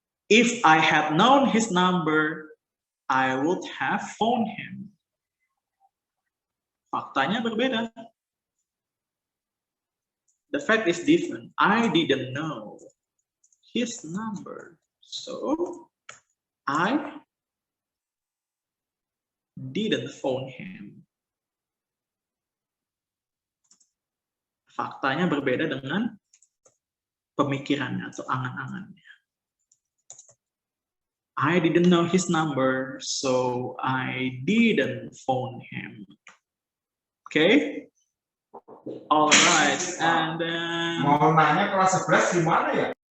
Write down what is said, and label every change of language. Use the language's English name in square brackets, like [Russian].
[English] If I had known his number, I would have phoned him. [Indonesian] Faktanya berbeda. [English] The fact is different. I didn't know his number, so I didn't phone him. [Indonesian] Faktanya berbeda dengan pemikirannya atau angan-angannya. [English] I didn't know his number, so I didn't phone him. Okay? All right, and then... [Indonesian] Mau nanya kelas 11 gimana ya?